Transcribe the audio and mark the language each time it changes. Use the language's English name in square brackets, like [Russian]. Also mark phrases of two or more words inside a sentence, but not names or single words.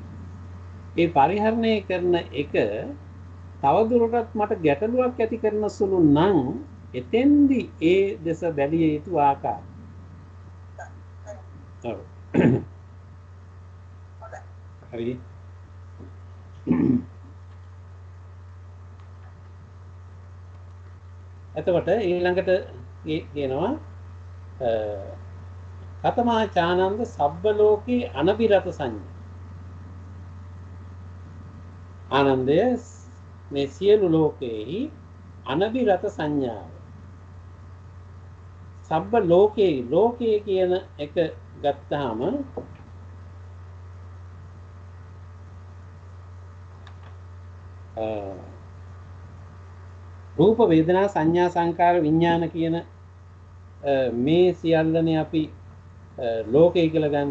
[Sinhala] ඒ පරිහරණය කරන එක තවදුරටත් මට ගැටලුවක් ඇති කරන සුළු නම් එතෙන්දි ඒ දෙස බැලිය යුතු ආකාරය. ඔව්. හරි. එතකොට ඊළඟට කියනවා [Pali] කතමා චානන්ද සබ්බ ලෝකේ අනබිරත සංඥා. [Sinhala] ආනන්දය මේ සියලු ලෝකෙහි අනබිරත සංඥාව. [Pali] සබ්බ ලෝකේ [Sinhala] කියන එක ගත්තාම රූප වේදනා සංඥා සංකාර විඥාන කියන මේ සියල්ලනේ අපි ලෝකය කියලා ගන්න.